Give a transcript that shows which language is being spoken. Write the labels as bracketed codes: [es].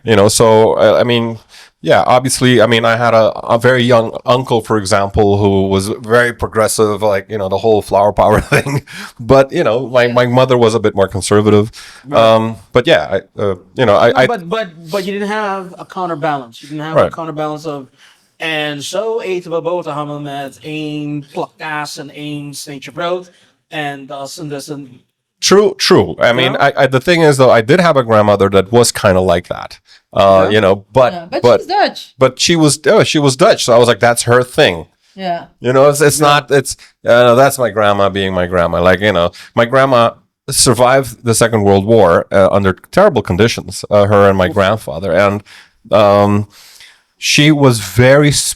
[en] You know, so I mean, yeah, obviously, I mean, I had a very young uncle, for example, who was very progressive, like, you know, the whole flower power thing. But, you know, my mother was a bit more conservative. Right. But yeah, but you didn't have a counterbalance. You didn't have a counterbalance of. [nl] En zo eten we boterhammen met één plak kaas en één sneetje brood. En dat en dus een... [en] True. I mean, the thing is, though, I did have a grandmother that was kind of like that. You know, but she's Dutch. But she was Dutch, so I was like, that's her thing. Yeah. You know, it's not. It's that's my grandma being my grandma. Like, you know, my grandma survived the Second World War under terrible conditions. Her and my grandfather, and she was very